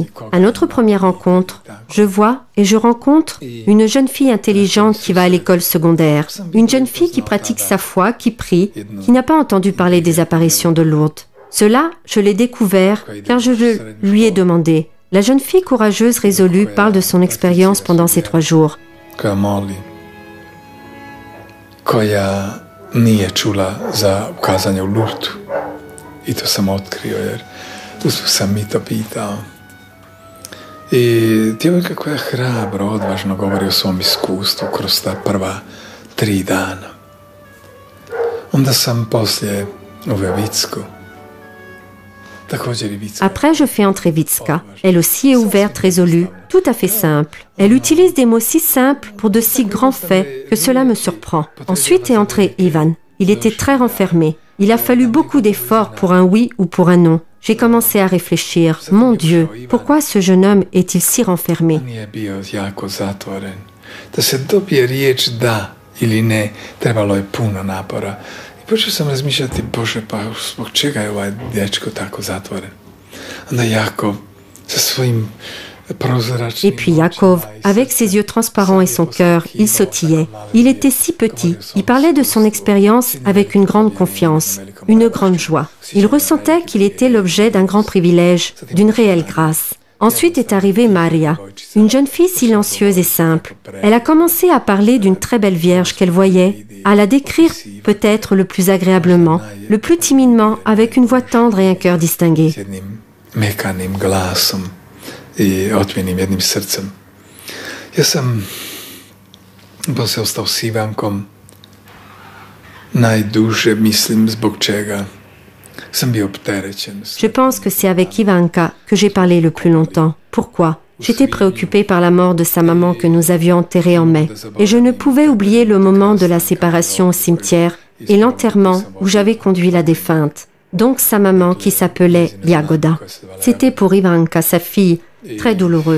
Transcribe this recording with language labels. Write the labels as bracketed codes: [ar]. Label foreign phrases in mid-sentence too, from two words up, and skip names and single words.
[fr] À notre première rencontre, je vois et je rencontre une jeune fille intelligente qui va à l'école secondaire. Une jeune fille qui pratique sa foi, qui prie, qui n'a pas entendu parler des apparitions de Lourdes. Cela, je l'ai découvert car je lui ai demandé. La jeune fille courageuse résolue parle de son expérience pendant ces 3 jours. [hr] Koja moli, koja nije čula za ukazanje u Lurdu. I to sam otkrio jer tu sam mi to pitao. I djevojka koja hrabro, odvažno govori o svom iskustvu kroz ta prva 3 dana. Onda sam poslije uveo Vicku. [fr] Après, je fais entrer Vitska. Elle aussi est ouverte, résolue, tout à fait simple. Elle utilise des mots si simples pour de si grands faits que cela me surprend. Ensuite est entré Ivan. Il était très renfermé. Il a fallu beaucoup d'efforts pour un oui ou pour un non. J'ai commencé à réfléchir. Mon Dieu, pourquoi ce jeune homme est-il si renfermé? [hr] Počeo sam razmišljati, Bože, pa zbog čega je ovaj dečko tako zatvoren? Onda Jakov sa svojim [fr] Et puis Yaakov, avec ses yeux transparents et son cœur, il sautillait. Il était si petit. Il parlait de son expérience avec une grande confiance, une grande joie. Il ressentait qu'il était l'objet d'un grand privilège, d'une réelle grâce. Ensuite est arrivée Maria, une jeune fille silencieuse et simple. Elle a commencé à parler d'une très belle vierge qu'elle voyait, à la décrire peut-être le plus agréablement, le plus timidement, avec une voix tendre et un cœur distingué. [hr] I otmjenim jednim srcem. Ja sam poslije ostao s Ivankom najduže, mislim, zbog čega sam bio opterećen. [fr] Je pense que c'est avec Ivanka que j'ai parlé le plus longtemps. Pourquoi? J'étais préoccupée par la mort de sa maman que nous avions enterrée en mai. Et je ne pouvais oublier le moment de la séparation au cimetière et l'enterrement où j'avais conduit la défunte. Donc sa maman qui s'appelait Jagoda. C'était pour Ivanka, sa fille, très douloureux.